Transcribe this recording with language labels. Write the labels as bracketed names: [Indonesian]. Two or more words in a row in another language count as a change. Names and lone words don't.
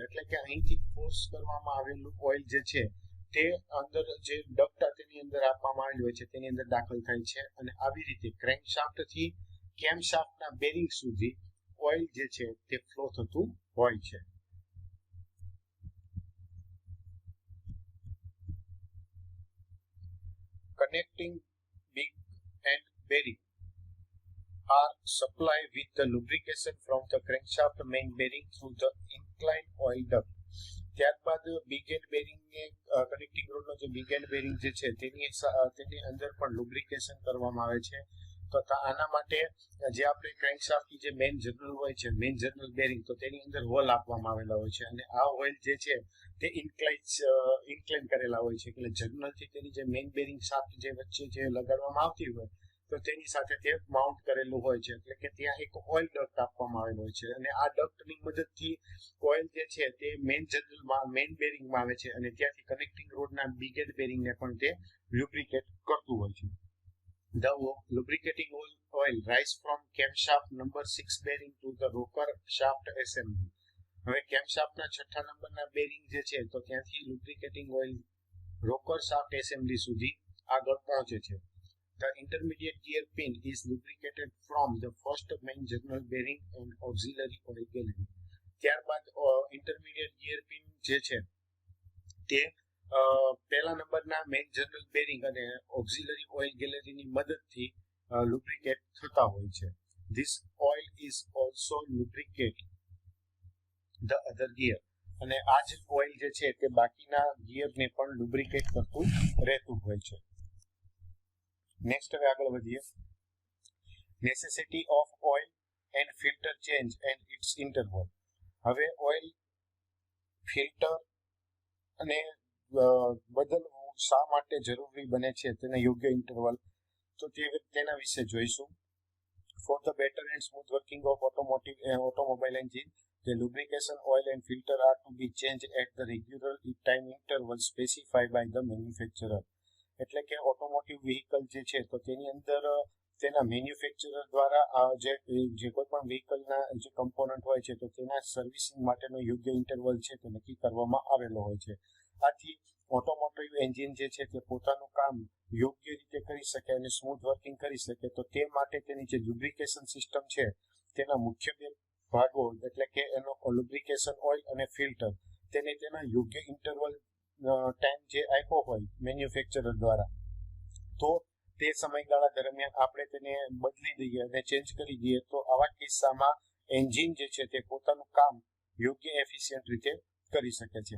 [Gujarati] એટલે કે અહીંથી ફોર્સ કરવામાં આવેલું ઓઇલ જે છે તે અંદર જે ડક્ટ તેની અંદર આપવામાં આવેલું હોય છે તેની અંદર દાખલ થાય છે અને આવી રીતે ક્રેન્કશાફ્ટથી કેમશાફ્ટના બેરિંગ સુધી ઓઇલ જે છે તે ફ્લો થતું હોય છે. [English] Connecting big and bearing are supplied with the lubrication from the crankshaft main bearing through the inclined oil duct. [Gujarati] ત્યારબાદ [English] big end bearing [Gujarati] ને [English] connecting rodનો [Gujarati] જે [English] big end bearing [Gujarati] જે છે તેની અંદર પણ લુબ્રિકેશન કરવામાં આવે છે. તો આના માટે જે આપણે ક્રેન્કશાફ્ટની જે [English] main journal [Gujarati] હોય છે [English] main journal bearing [Gujarati] તો તેની અંદર હોલ આપવામાં આવેલા હોય છે અને આ હોલ જે છે તે ઇન્ક્લાઇન કરેલા હોય છે એટલે જર્નલથી તેની જે [English] main bearing shaft [Gujarati] જે વચ્ચે જે લગાડવામાં આવતી હોય તો તેની સાથે તે માઉન્ટ કરેલું હોય છે એટલે કે ત્યાં એક [English] oil duct [Gujarati] આપવામાં આવેલો હોય છે અને આ ડક્ટની મદદથી ઓઇલ જે છે તે [English] main journalમાં main bearingમાં [Gujarati] આવે છે અને ત્યાંથી [English] connecting rodના big end bearingને [Gujarati] પણ તે લ્યુબ્રિકેટ કરતું હોય છે. [English] The lubricating oil rise from camshaft number 6 bearing to the rocker shaft assembly. [Gujarati] હવે કેમશાફ્ટના છઠ્ઠા નંબરના બેરિંગ જે છે તો ત્યાંથી [English] lubricating oil rocker shaft assembly [Gujarati] સુધી આગળ પહોંચે છે. [English] The intermediate gear pin is lubricated from the first main journal bearing and auxiliary oil gallery. [Gujarati] ત્યારબાદ [English] intermediate gear pin [Gujarati] જે છે તે પહેલા નંબરના [English] main journal bearing [Gujarati] અને [English] auxiliary oil galleryની [Gujarati] મદદથી લુબ્રિકેટ થતા હોય છે. [English] This oil is also lubricate the other gear. [Gujarati] અને આ જ ઓઇલ જે છે તે બાકીના ગિયરને પણ લુબ્રિકેટ કરતું રહેતું હોય છે. નેક્સ્ટ હવે આગળ વધીએ. [English] Necessity of oil and filter change and its interval. [Gujarati] હવે [English] oil filter [Gujarati] અને બદલવું શા માટે જરૂરી બને છે તેના યોગ્ય ઇન્ટરવલ, તો તેના વિશે જોઈશું. [English] For the better and smooth working of automobile engine, the lubrication oil and filter are to be changed at the regular time interval specified by the manufacturer. [Gujarati] એટલે કે [English] automotive vehicle [Gujarati] જે છે તો તેની અંદર તેના મેન્યુફેક્ચરર દ્વારા જે કોઈ પણ વ્હીકલના જે કમ્પોનન્ટ હોય છે તો તેના સર્વિસિંગ માટેનો યોગ્ય ઇન્ટરવલ છે તે નક્કી કરવામાં આવેલો હોય છે. આથી [English] automotive engine [Gujarati] જે છે તે પોતાનું કામ યોગ્ય રીતે કરી શકે અને [English] smooth working [Gujarati] કરી શકે, તો તે માટે તેની જે [English] lubrication system [Gujarati] છે તેના મુખ્ય બે ભાગો એટલે કે એનો [English] lubrication oil [Gujarati] અને ફિલ્ટર તેને તેના યોગ્ય [English] interval time [Gujarati] જે આપ્યો હોય મેન્યુફેક્ચરર દ્વારા, તો તે સમયગાળા દરમિયાન આપણે તેને બદલી દઈએ અને ચેન્જ કરી દઈએ તો આવા કિસ્સામાં એન્જિન જે છે તે પોતાનું કામ યોગ્ય એફિશિયન્ટ રીતે કરી શકે છે.